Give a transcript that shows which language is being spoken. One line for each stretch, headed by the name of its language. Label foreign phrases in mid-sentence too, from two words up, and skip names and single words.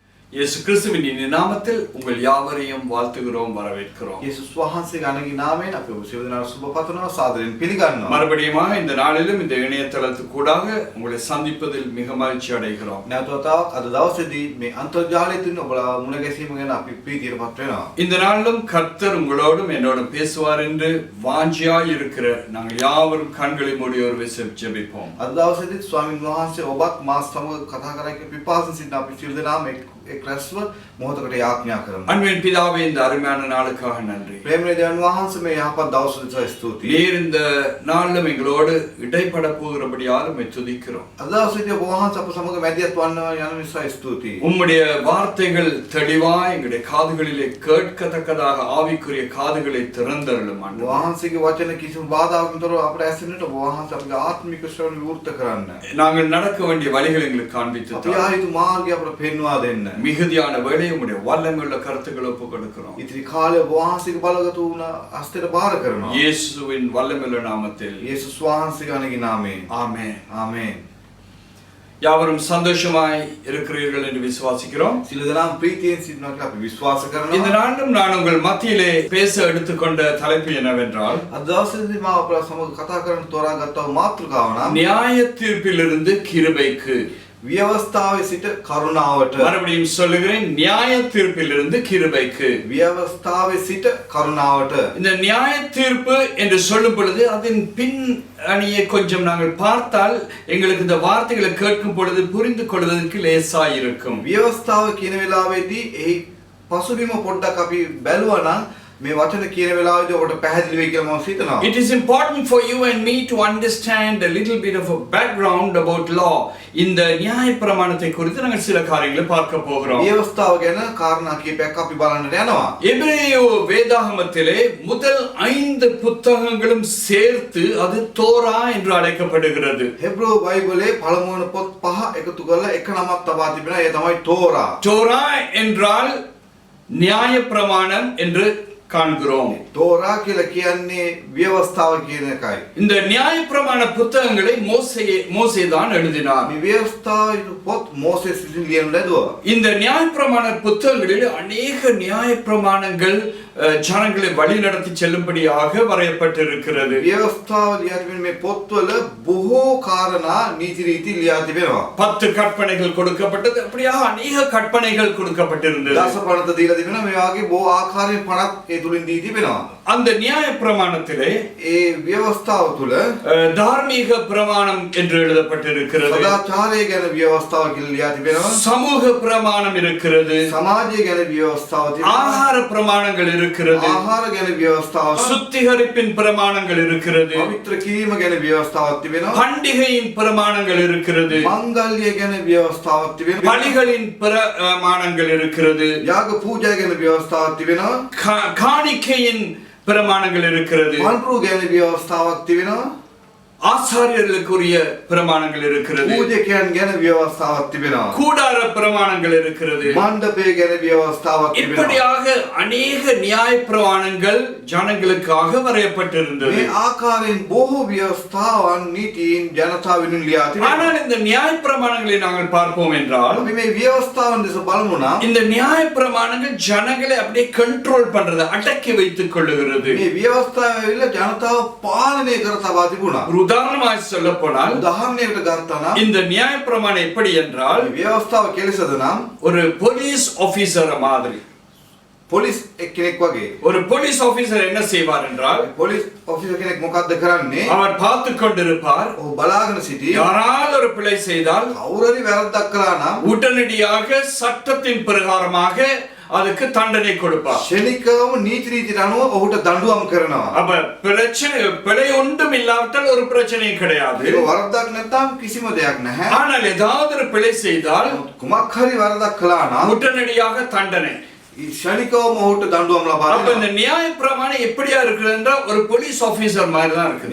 Tamil: இயேசு கிறிஸ்துவின் இனிய நாமத்தில் உங்கள் யாவரையும் வாழ்த்துகிறோம், வரவேற்கிறோம்.
Sinhala: යේසුස් වහන්සේගේ අනගි නාමයෙන් අපි ඔබ සියලු දෙනාට සුබ පතනවා, සාදරයෙන් පිළිගන්නවා.
Tamil: மறுபடியும் இந்த நாளிலும் இந்த இணையதளத்துக்கூடாக உங்களை சந்திப்பதில் மிக மகிழ்ச்சி அடைகிறோம்.
Sinhala: නැවතතාවක් අද දවසේදී මේ අන්තර්ජාලය තුලින් ඔබලා මුණ ගැසීම ගැන අපි ප්‍රීතියටපත් වෙනවා.
Tamil: இந்த நாளிலும் கர்த்தர் உங்களோடும் என்னோடும் பேசுவார் என்று வாஞ்சியாய் இருக்கிற நாங்கள் யாவரும் கண்களை மூடி ஒரு விசை ஜெபிப்போம்.
Sinhala: අද දවසේදී ස්වාමීන් වහන්සේ ඔබත් මාත් සමග කතා කරලා පිපාසෙන් සිටින අපි සියලු දෙනාම එක් රැස්ව මොහොතකට යාඥා කරමු.
Tamil: அன்பின் பிதாவே, இந்த அருமையான நாளுக்காக நன்றி.
Sinhala: ප්‍රේමයේ දෙවියන් වහන්සේ මේ යහපත් දවස උදෙසා ස්තුතියි.
Tamil: நீர் இந்த நாளிலும் எங்களோடு இடைப்பட போகிறபடியால் உம்மை துதிக்கிறோம்.
Sinhala: අද දවසේදී ඔබ වහන්සේ අප සමග මැදිහත් වන්නවා යන නිසා ස්තුතියි.
Tamil: உம்முடைய வார்த்தைகள் தெளிவாய் எங்களுடைய காதுகளிலே கேட்கத்தக்கதாக ஆவிக்குரிய காதுகளை திறந்தருளும் ஆண்டவரே.
Sinhala: වහන්සේගේ වචන කිසිම බාධාවකින් තොරව අපට ඇසෙන්නට ඔබ වහන්සේ අපගේ ආත්මික ශ්‍රවණ විවෘත කරන්න.
Tamil: நாங்கள் நடக்க வேண்டிய வழிகளை எங்களுக்கு காண்பித்து
Sinhala: අපි ආයුතු මාර්ගය අපට පෙන්වා දෙන්න.
Tamil: மிகுதியான வேலை உம்முடைய வல்லமையுள்ள கருத்துக்களை ஒப்புக் கொடுக்கிறோம்.
Sinhala: ඉතිරි කාලය ඔබ වහන්සේගේ බලගත වුණ හස්තයට බාර කරනවා.
Tamil: இயேசுவின் வல்லமையுள்ள நாமத்தில்
Sinhala: යේසුස් වහන්සේගේ අනගි නාමයෙන්.
Tamil: ஆமென்.
Sinhala: ආමේන්.
Tamil: யாவரும் சந்தோஷமாய் இருக்கிறீர்கள் என்று விசுவாசிக்கிறோம்.
Sinhala: සියලු දෙනාම ප්‍රීතියෙන් සිටිනවා කියලා අපි විශ්වාස
Tamil: இந்த
Sinhala: කරනවා.
Tamil: நாளும் நான் உங்கள் மத்தியிலே பேச எடுத்துக்கொண்ட தலைப்பு என்னவென்றால்,
Sinhala: අද දවසේදී මම අපලා සමග කතා කරන්න තෝරාගත්තා වූ මාතෘකාව නම්
Tamil: நியாய தீர்ப்பிலிருந்து கிருபைக்கு.
Sinhala: ව්‍යවස්ථාවේ සිට කරුණාවට.
Tamil: மறுபடியும் சொல்லுகிறேன், நியாய தீர்ப்பிலிருந்து கிருபைக்கு.
Sinhala: ව්‍යවස්ථාවේ සිට කරුණාවට.
Tamil: இந்த நியாய தீர்ப்பு என்று சொல்லும் பொழுது அதன் பின் அணியை கொஞ்சம் நாங்கள் பார்த்தால் எங்களுக்கு இந்த வார்த்தைகளை கேட்கும் பொழுது புரிந்து கொள்வதற்கு லேசாய் இருக்கும்.
Sinhala: ව්‍යවස්ථාව කියන වෙලාවේදී එහි පසුබිම පොඩ්ඩක් අපි බැලුවා නම් මේ වචන කියන වෙලාවේදී ඔබට පැහැදිලි වෙයි කියලා මම හිතනවා.
English: It is important for you and me to understand a little bit of a background about law.
Tamil: இந்த நியாய பிரமாணத்தை குறித்து நாங்கள் சில காரியங்களை பார்க்க போகிறோம்.
Sinhala: ව්‍යවස්ථාව ගැන කාරණා කීපයක් අපි බලන්නට යනවා.
Tamil: எபிரேய வேதாகமத்திலே முதல் 5 புத்தகங்களும் சேர்த்து அது தோரா என்று அழைக்கப்படுகிறது.
Sinhala: හෙබ්‍රෝ බයිබලයේ පළමු වන පොත් පහ එකතු කරලා එක නමක් තබා තිබෙනවා. ඒ තමයි තෝරා.
Tamil: தோரா என்றால் நியாய பிரமாணம் என்று காண்கிறோம்.
Sinhala: තෝරා කියලා කියන්නේ ව්‍යවස්ථාව කියන එකයි.
Tamil: இந்த நியாய பிரமாண புத்தகங்களை மோசே தான் எழுதினார்.
Sinhala: මේ ව්‍යවස්ථාව පොත් මෝසෙස් විසින් ලියනු ලැබුවා.
Tamil: இந்த நியாய பிரமாண புத்தகங்களில் அநேக நியாய பிரமாணங்கள் ஜனங்களை வழி நடத்தி செல்லும்படியாக வரையப்பட்டிருக்கிறது.
Sinhala: ව්‍යවස්ථාව ලියා තිබෙන මේ පොත්වල බොහෝ කාරණා නීති රීති ලියා තිබෙනවා.
Tamil: 10 கற்பனைகள் கொடுக்கப்பட்டது, அப்படியாக அநேக கற்பனைகள் கொடுக்கப்பட்டிருந்தது.
Sinhala: දස පනත දීලා තිබෙනවා. මේ වගේ බොහෝ ආකාරයෙන් පනත් ඒ තුලින් දී තිබෙනවා.
Tamil: அந்த நியாய பிரமாணத்திலே
Sinhala: ඒ ව්‍යවස්ථාව තුල
Tamil: தார்மீக பிரமாணம் என்று எழுதப்பட்டிருக்கிறது.
Sinhala: සදාචාරය ගැන ව්‍යවස්ථාව කියලා ලියා තිබෙනවා.
Tamil: சமூக பிரமாணம் இருக்கிறது.
Sinhala: සමාජය ගැන ව්‍යවස්ථාව තිබෙනවා.
Tamil: ஆகார பிரமாணங்கள் இருக்கிறது.
Sinhala: ආහාර ගැන ව්‍යවස්ථාව,
Tamil: சுத்திகரிப்பின் பிரமாணங்கள் இருக்கிறது.
Sinhala: පවිත්‍ර කිරීම ගැන ව්‍යවස්ථාවක් තිබෙනවා.
Tamil: பண்டிகையின் பிரமாணங்கள் இருக்கிறது.
Sinhala: මංගල්‍ය ගැන ව්‍යවස්ථාවක් තිබෙනවා.
Tamil: பலிகளின் பிரமாணங்கள் இருக்கிறது.
Sinhala: යාග පූජා ගැන ව්‍යවස්ථාවක් තිබෙනවා.
Tamil: காணிக்கையின் பிரமாணங்கள் இருக்கிறது.
Sinhala: මන්ත්‍රු ගැන ව්‍යවස්ථාවක් තිබෙනවා.
Tamil: ஆசாரியர்களுக்குரிய பிரமாணங்கள் இருக்கிறது.
Sinhala: පූජකයන් ගැන ව්‍යවස්ථාවක් තිබෙනවා.
Tamil: கூடார பிரமாணங்கள் இருக்கிறது.
Sinhala: මණ්ඩපය ගැන ව්‍යවස්ථාවක් තිබෙනවා.
Tamil: இப்படியாக அநேக நியாய பிரமாணங்கள் ஜனங்களுக்காக வரையப்பட்டிருந்தது.
Sinhala: මේ ආකාරයෙන් බොහෝ ව්‍යවස්ථාවන් නීතීන් ජනතාව වෙනුවෙන් ලියා තිබෙනවා.
Tamil: ஆனால் இந்த நியாய பிரமாணங்களை நாங்கள் பார்ப்போம் என்றால்,
Sinhala: අපි මේ ව්‍යවස්ථාවන් දෙස බලමු නම්
Tamil: இந்த நியாய பிரமாணங்கள் ஜனங்களை அப்படியே கண்ட்ரோல் பண்றது, அடக்கி வைத்துக் கொள்ளுகிறது.
Sinhala: මේ ව්‍යවස්ථාව ඇවිල්ලා ජනතාව පාලනය කර තබා තිබුණා.
Tamil: ஒரு உதாரணமாக சொல்ல போனால்,
Sinhala: උදාහරණයකට ගත්තා නම්
Tamil: இந்த நியாய பிரமாணம் எப்படி என்றால்,
Sinhala: මේ ව්‍යවස්ථාව කෙලෙසද නම්
Tamil: ஒரு
English: police officer
Tamil: மாதிரி.
Sinhala: පොලිස් එක්කෙනෙක් වගේ.
Tamil: ஒரு
English: police officer
Tamil: என்ன செய்வார் என்றால்,
English: police officer
Sinhala: කෙනෙක් මොකද්ද කරන්නේ?
Tamil: அவர் பார்த்து கொண்டிருப்பார்.
Sinhala: ඔහු බලාගෙන සිටී.
Tamil: யாராவது ஒரு பிழை செய்தால்
Sinhala: කවුරු හරි වැරද්දක් කළා නම්
Tamil: உடனடியாக சட்டத்தின் பிரகாரமாக அதுக்கு தண்டனை கொடுப்பார்.
Sinhala: ශනිකවම නීති රීතියට අනුව ඔහුට දඬුවම් කරනවා.
Tamil: அப்ப பிரச்சனை பிழை ஒன்றும் இல்லாவிட்டால் ஒரு பிரச்சனையும் கிடையாது.
Sinhala: ඒක වරද්දක් නැත්නම් කිසිම දෙයක් නැහැ.
Tamil: ஆனால் ஏதாவது ஒரு பிழை செய்தால்
Sinhala: කුමක් හරි වරදක් කළා නම්
Tamil: உடனடியாக தண்டனை.
Sinhala: ශනිකවම ඔහුට දඬුවම් ලබා
Tamil: அப்ப
Sinhala: දෙනවා.
Tamil: இந்த நியாயப்பிரமாணம் எப்படியா இருக்குது என்றால் ஒரு
English: police officer
Tamil: மாதிரி தான் இருக்குது.